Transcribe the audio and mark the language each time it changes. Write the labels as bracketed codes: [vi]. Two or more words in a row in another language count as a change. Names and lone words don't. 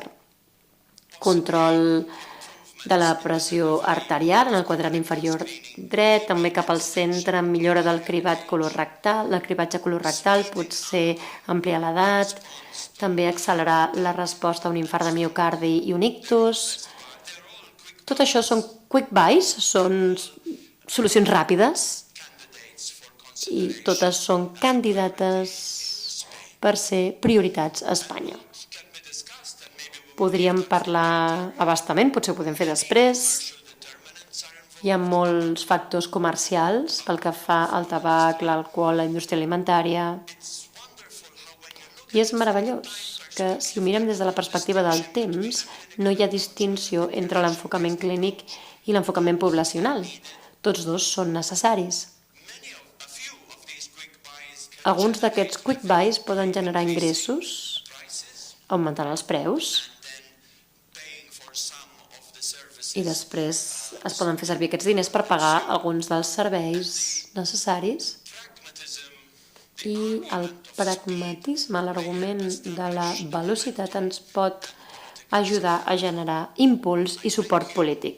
[ca] Control de la pressió arterial en el quadrant inferior dret, també cap al centre, millora del cribat colorectal, del cribatge colorectal, potser ampliar l'edat, també accelerar la resposta a un infart de miocardi i un ictus. Tot això són [en] quick buys, [ca] són solucions ràpides i totes són candidates per ser prioritats a Espanya. Podríem parlar a bastament, potser ho podem fer després. Hi ha molts factors comercials pel que fa al tabac, l'alcohol, la indústria alimentària. I és meravellós que, si ho mirem des de la perspectiva del temps, no hi ha distinció entre l'enfocament clínic i l'enfocament poblacional. Tots dos són necessaris. Alguns d'aquests [en] quick buys [ca] poden generar ingressos, augmentant els preus, i després es poden fer servir aquests diners per pagar alguns dels serveis necessaris. I el pragmatisme, l'argument de la velocitat ens pot ajudar a generar impuls i suport polític.